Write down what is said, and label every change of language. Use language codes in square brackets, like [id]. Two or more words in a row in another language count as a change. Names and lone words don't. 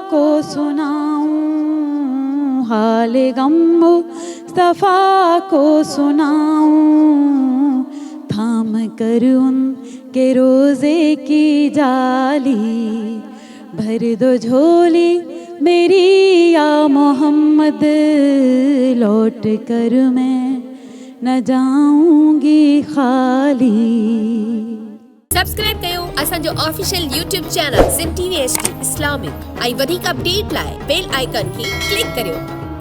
[ur] کو سناؤں، حال غم مصطفیٰ کو سناؤں، تھام کر ان کے روزے کی جالی، بھر دو جھولی میری یا محمد، لوٹ کر میں نہ جاؤں گی خالی۔ [sd] سبسکرائب कयो असांजो [en] official YouTube channel [sd] सिम TV HD इस्लामिक ऐं वधीक अपडेट लाइ [en] bell icon [sd] खे क्लिक करियो।